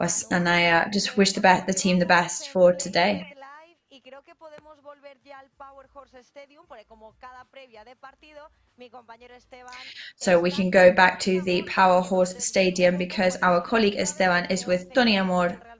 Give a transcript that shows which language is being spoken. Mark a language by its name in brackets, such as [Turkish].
[English] And I just wish the team the best for today. [Spanish] Y creo que podemos volver ya al Power Horse Stadium, porque como cada previa de partido, mi compañero Esteban... [English] So we can go back to the Power Horse Stadium because our colleague Esteban is with Tony Amor.